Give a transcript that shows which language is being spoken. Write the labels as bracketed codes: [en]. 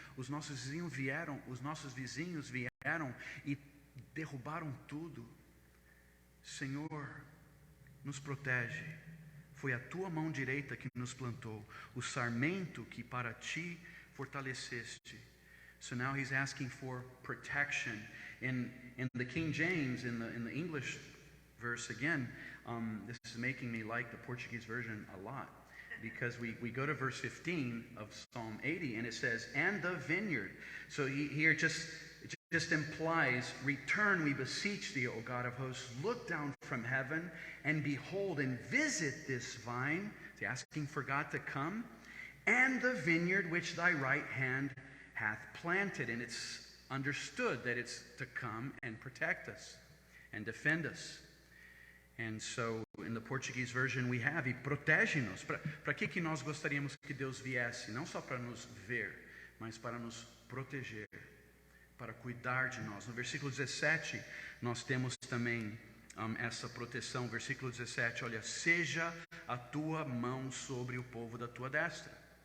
[pt] Os nossos vizinhos vieram e derrubaram tudo. Senhor, nos protege. Foi a tua mão direita que nos plantou, o sarmento que para ti fortaleceste. [en] So now he's asking for protection. In the King James, in the English verse again, this is making me like the Portuguese version a lot. Because we go to verse 15 of Psalm 80 and it says, and the vineyard. So here just implies, return, we beseech thee, O God of hosts, look down from heaven and behold and visit this vine. He's asking for God to come, and the vineyard which thy right hand hath planted. And it's understood that it's to come and protect us and defend us. And so in the Portuguese version we have, [pt] e protege-nos. Para que nós gostaríamos que Deus viesse? Não só para nos ver, mas para nos proteger, para cuidar de nós. No versículo 17, nós temos também essa proteção. Versículo 17, olha: seja a tua mão sobre o povo da tua destra.